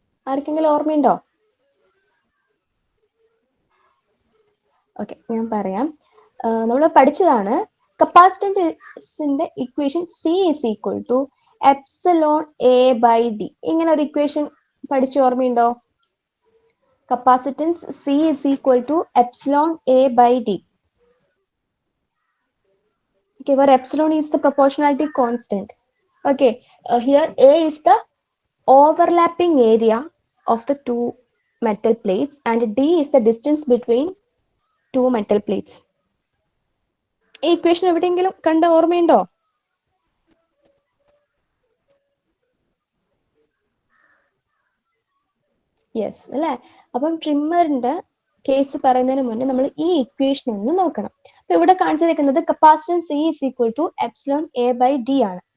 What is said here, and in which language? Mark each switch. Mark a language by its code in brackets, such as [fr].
[ml] ആർക്കെങ്കിലും ഓർമ്മയുണ്ടോ? ഓക്കെ, ഞാൻ പറയാം. നമ്മൾ പഠിച്ചതാണ് കപ്പാസിറ്റൻസിന്റെ equation [en] C is equal to epsilon A by D. [ml] ഇങ്ങനെ ഒരു ഇക്വേഷൻ പഠിച്ചു ഓർമ്മയുണ്ടോ? [en] Capacitance C is equal to epsilon A by D. Okay, where epsilon is the proportionality constant. Okay, here A is the overlapping area of the two metal plates and D is the distance between two metal plates. [ml] ഈ equation എവിടെയെങ്കിലും കണ്ട ഓർമ്മയുണ്ടോ? Yes അല്ലേ? അപ്പം ട്രിമ്മറിന്റെ case പറയുന്നതിന് മുന്നേ നമ്മൾ ഈ ഇക്വേഷൻ ഒന്ന് നോക്കണം. അപ്പൊ ഇവിടെ കാണിച്ചിരിക്കുന്നത് [en] capacitance C is equal to epsilon A by D [ml] ആണ്.